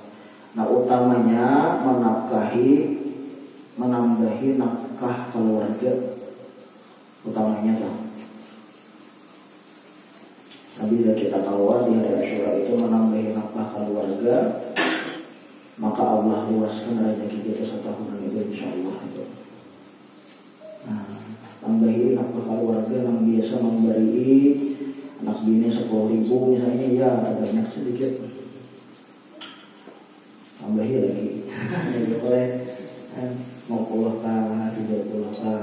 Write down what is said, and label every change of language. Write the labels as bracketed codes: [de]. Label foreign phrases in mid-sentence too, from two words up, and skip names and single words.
[id] Nah, utamanya menambahi nafkah keluarga. Utamanya lah. Tapi bila kita tahu di hari Asyura itu menambahi nafkah keluarga, maka Allah luaskan rezeki kita setahunan itu insyaallah itu. Nah, tambahi nafkah keluarga yang biasa memberi anak bini 10.000 misalnya, ya banyak sedikit. Tambahi lagi. Boleh 50 kah, 30 kah.